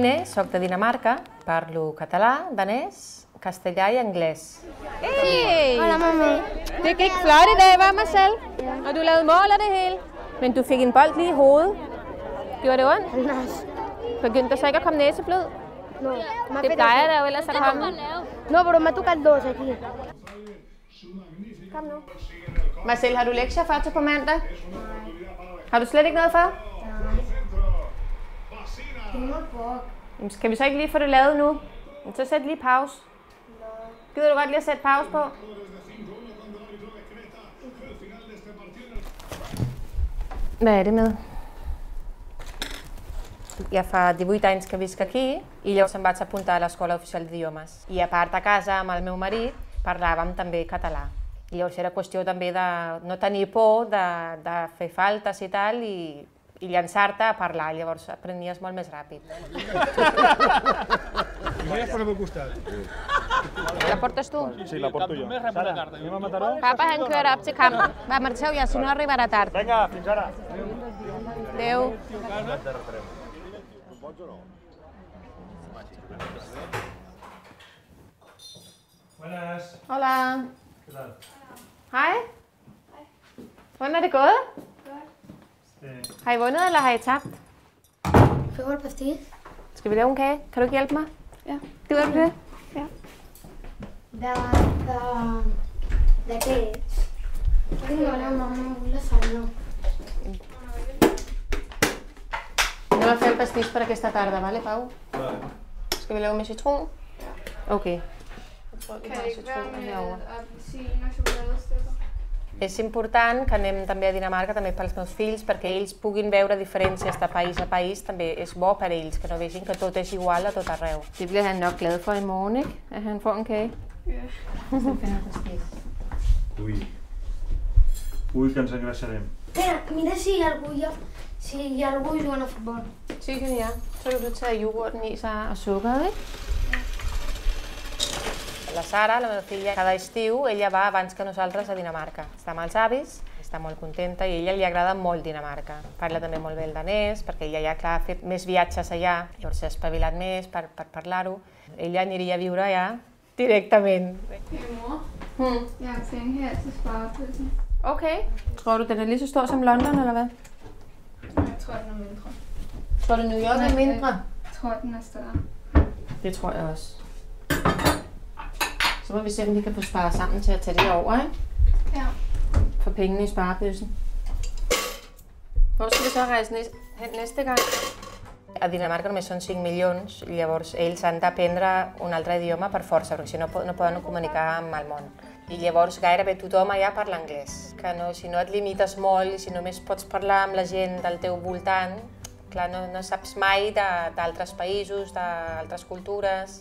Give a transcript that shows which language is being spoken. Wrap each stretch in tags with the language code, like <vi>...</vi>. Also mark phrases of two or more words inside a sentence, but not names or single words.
<ca>soc de Dinamarca, parlo català, danès, castellà i anglès.</ca> <da>Hey!</da> <ca>Hola, mamma.</ca> <da>Det gik flot i dag, var Marcel? Og du lavede mål og det hele. Men du fik en bold lige i hovedet. Gjorde det ondt? Nej. Begyndte der så ikke at komme næseblod?</da> <es>No.</es> <da>Det plejer der jo ellers at komme.</da> <es>No, pero me toca el 2 aquí.</es> <da>Kom nu. Marcel, har du lektier for til på mandag? Har du slet ikke noget for? Skal vi så ikke lige få det lavet nu? Så sæt lige pause. Gider du godt lige at sætte pause på? Hvad er det med?</da> <ca>Ja fa 18 anys que visc aquí i llavors em vaig apuntar a l'Escola Oficial d'Idiomes. I a part a casa amb el meu marit parlàvem també català. I llavors era qüestió també de no tenir por de fer faltes i tal i llançar-te a parlar, llavors aprenies molt més ràpid. Primera per al costat. La portes tu? Sí, la porto jo. Sara, anem a Mataró?</ca> <da>Papa, han kørt op til kampen.</da> <ca>Va, marxeu ja, si no arribarà tard. Vinga, fins ara. Adéu.</ca> <es>Buenas. Hola. ¿Qué tal?</es> <da>Hej. Hvordan er det gået? Har I vundet, eller har I tabt?</da> <es>Fue el pastil.</es> <da>Skal vi lave en kage? Kan du ikke hjælpe mig? Ja. Gider du det? Ja.</da> <es>¿De qué es? Tengo la mamá un lasaña.</es> <ca>Anem a fer el pastís per aquesta tarda, vale, Pau? Vale.</ca> <da>Skal vi lave med citron? Okay. Kan det ikke være med appelsin og chokoladestykker?</da> <ca>És important que anem també a Dinamarca, també pels meus fills, perquè ells puguin veure diferències de país a país, també és bo per ells, que no vegin que tot és igual a tot arreu.</ca> <da>Det bliver han nok glad for i morgen, ikke? At han får en kage. Ja.</da> <ca>Ui, que ens engreixarem. Espera, mira si algú juga a futbol. Sí,</ca> <da>kan jeg. Så kan du tage yoghurten i sig og sukkeret, ikke?</da> <ca>La Sara, la meva filla, cada estiu ella va abans que nosaltres a Dinamarca. Està amb els avis, està molt contenta i a ella li agrada molt Dinamarca. Parla també molt bé el danès, perquè ella ja clar, ha fet més viatges allà, llavors s'ha espavilat més per parlar-ho. Ella aniria a viure allà directament.</ca> <da>Hey mor, jeg har penge her til sparepølsen. Okay. Tror du, den er lige så stor som London, eller hvad? Jeg tror, den er mindre. Tror du, New York er mindre? Jeg tror, den er større. Det tror jeg også. Så må vi se, om vi kan få sparet sammen til at tage det over, ikke? Ja. For pengene i sparebøssen. Hvor skal vi så rejse hen næste gang?</da> <ca>A Dinamarca només són 5 milions, llavors ells han d'aprendre un altre idioma per força, perquè si no poden comunicar amb el món. I llavors gairebé tothom allà parla anglès. Que no, si no et limites molt i si només pots parlar amb la gent del teu voltant, clar, no saps mai d'altres països, d'altres cultures.</ca>